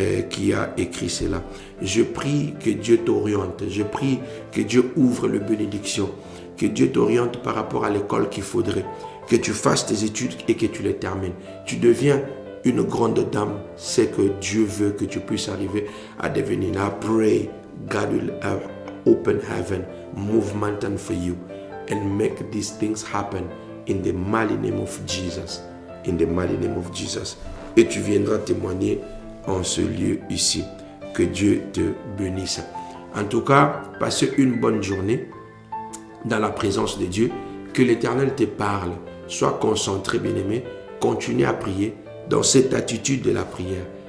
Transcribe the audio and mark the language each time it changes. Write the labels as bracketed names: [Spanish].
[French] qui a écrit cela. Je prie que Dieu t'oriente. Je prie que Dieu ouvre les bénédictions. Que Dieu t'oriente par rapport à l'école qu'il faudrait. Que tu fasses tes études et que tu les termines. Tu deviens une grande dame. C'est que Dieu veut que tu puisses arriver à devenir. [English] I pray God will open heaven, move mountain for you and make these things happen in the mighty name of Jesus. In the mighty name of Jesus. [French] Et tu viendras témoigner en ce lieu ici. Que Dieu te bénisse. En tout cas, passez une bonne journée dans la présence de Dieu. Que l'Éternel te parle. Sois concentré, bien-aimé. Continue à prier dans cette attitude de la prière.